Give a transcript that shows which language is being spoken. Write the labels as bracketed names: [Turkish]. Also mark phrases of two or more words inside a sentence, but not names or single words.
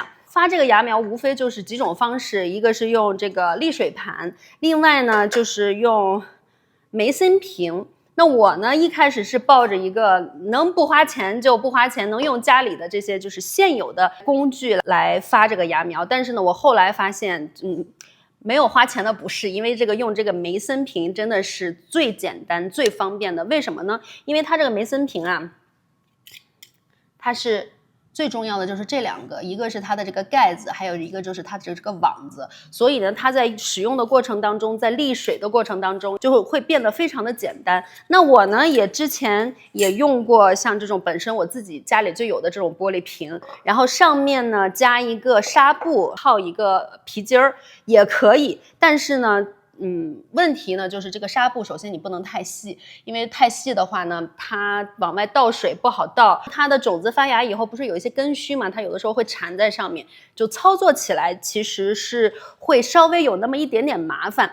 [Chinese] 發這個芽苗無非就是幾種方式，一個是用這個瀝水盤，另外呢就是用梅森瓶。那我呢一開始是抱着一個能不花錢就不花錢，能用家裡的這些就是現有的工具來發這個芽苗，但是呢我後來發現沒有花錢的不是，因為這個用這個梅森瓶真的是最簡單最方便的。为什麼呢？因為它這個梅森瓶啊，它是最重要的就是這兩個，一個是它的這個蓋子，還有一個就是它的這個網子，所以呢它在使用的過程當中，在瀝水的過程當中就會變得非常的簡單。那我呢也之前也用過像這種本身我自己家裡就有的這種玻璃瓶，然後上面呢加一個紗布套一個皮筋兒也可以，但是呢問題呢就是這個紗布首先你不能太細，因為太細的話呢它往外倒水不好倒，它的種子發芽以後不是有一些根鬚嘛，它有的時候會纏在上面，就操作起來其實是會稍微有那麼一點點麻煩。